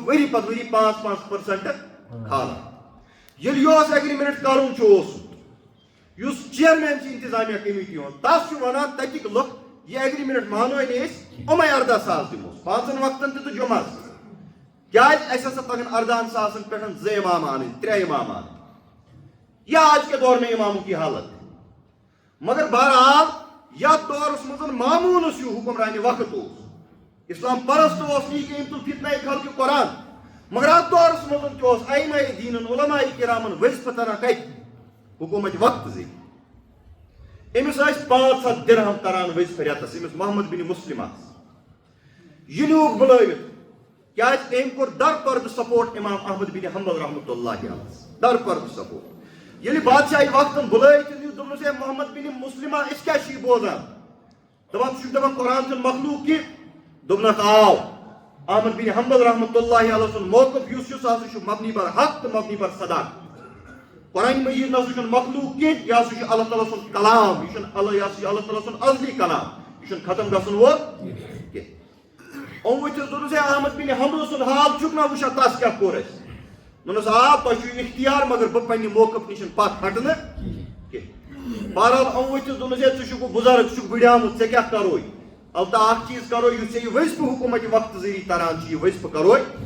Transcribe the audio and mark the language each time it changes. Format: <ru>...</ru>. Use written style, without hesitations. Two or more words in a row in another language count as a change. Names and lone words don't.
<ks>ؤری پتہٕ ؤری 5% کھالان ییٚلہِ یہِ ایگریمنٹ کرُن چھُ اوسمُت یُس چیئرمین چھُ انتظامیہ کمیٹی ہُنٛد تس چھُ ونان تتِکۍ لُکھ یہِ ایگریمنٹ مانوے نہٕ أسۍ یِمے 18,000 دِموس 5 وقتن تہِ تہٕ جُمعس کیٛازِ اَسہِ ہسا پگن 18,000 پٮ۪ٹھ 2 امام انٕنۍ 3 امام انٕنۍ یا</ks> <ur>آج کے دور میں اماموں کی حالت</ur> <ks>مگر بہرحال یتھ دورس منٛز ماموٗنس ہیوٗ حُکمرانہِ وقت اوس اسلام پرست اوس نہٕ یہِ کہِ أمۍ تُل فتنہ خلقہِ قرآن مگر اتھ دورس منٛز تہِ اوس ائمہ دیٖنن علماء کرامن وظیفہٕ تران کتہِ حکوٗمت وقت زِ أمِس ٲسۍ 500 درہم کران وظیفہٕ رٮ۪تس أمِس محمد بن مسلمس یہِ نیوٗکھ بُلٲوِتھ کیٛازِ أمۍ کوٚر در پردٕ سپورٹ امام احمد بن حنبل</ks> <ar>رحمۃ اللہ علیہ</ar> <ks>در پردٕ سپورٹ ییٚلہِ بادشاہی وقتن بُلٲے تٔمۍ دوٚپنَس ہے محمد بن مسلمہ أسۍ کیٛاہ چھِ یہِ بوزان دَپان ژٕ چھُکھ دَپان قرآن چھُنہٕ مخلوق کینٛہہ دوٚپنَکھ آو احمد بن حنبل</ks> <ar>رحمۃ اللہ علیہ</ar> <ks>سُنٛد موقف یُس چھُ سُہ ہسا چھُ مبنی بر حق تہٕ مبنی بر صداقت قرآن مجیٖد نہ سا چھُنہٕ مخلوق کینٛہہ یہِ ہسا چھُ اللہ تعالیٰ سُنٛد کلام یہِ چھُنہٕ یہِ ہسا چھُ اللہ تعالیٰ سُنٛد ازلی کلام یہِ چھُنہٕ ختم گژھن وول کینٛہہ یِم ؤتھِس دوٚپنَس ہے احمد بن حنبل سُنٛد حال چھُکھ نا وٕچھان تس کیٛاہ کوٚر اَسہِ دوٚپنَس آ تۄہہِ چھُو اختیار مگر بہٕ پننہِ موقف نِش پتھ ہٹہٕ نہٕ کینٛہہ بہرحال یِم ؤتھِس دوٚپنَس ہے ژٕ چھُکھ بُزرگ ژٕ چھُکھ بٕڈیومُت ژےٚ کیٛاہ کروے البتہ اکھ چیٖز کرو یُس ژےٚ یہِ وظیفہٕ حکوٗمت وقتہٕ ذٔریعہٕ تران چھُ یہِ وظیفہٕ کروے</ks>